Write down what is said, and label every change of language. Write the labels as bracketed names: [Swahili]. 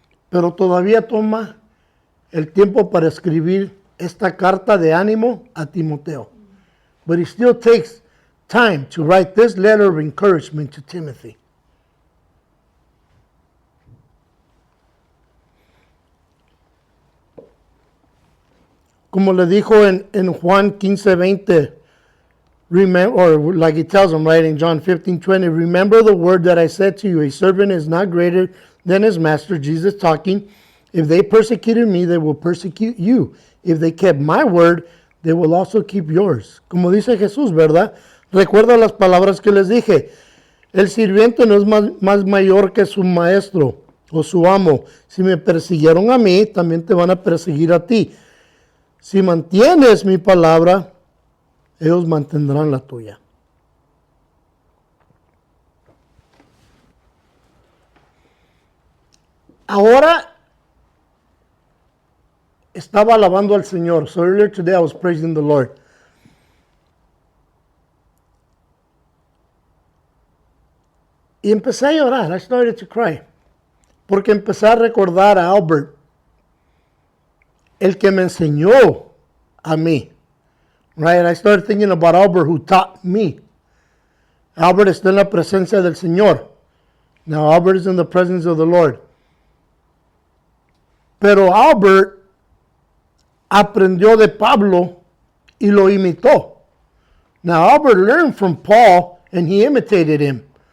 [Spanish] Pero todavía toma el tiempo para escribir esta carta de ánimo a Timoteo. [English] But he still takes time to write this letter of encouragement to Timothy. [Spanish] Como le dijo en Juan 15:20, [English] remember, or like he tells him right in John 15:20, remember the word that I said to you, a servant is not greater than his master. Jesus talking, if they persecuted me, they will persecute you. If they kept my word, they will also keep yours. [Spanish] Como dice Jesús, ¿verdad? Recuerda las palabras que les dije. El sirviente no es más mayor que su maestro o su amo. Si me persiguieron a mí, también te van a perseguir a ti. Si mantienes mi palabra, ellos mantendrán la tuya. Ahora estaba alabando al Señor. [English] So earlier today I was praising the Lord. [Spanish] Y empecé a llorar. [English] I started to cry. [Spanish] Porque empecé a recordar a Albert, el que me enseñó a mí. [English] Right? I started thinking about Albert who taught me. [Spanish] Albert está en la presencia del Señor. [English] Now Albert is in the presence of the Lord. [Spanish] Pero Albert aprendió de Pablo y lo imitó. [English] Now Albert learned from Paul and he imitated him.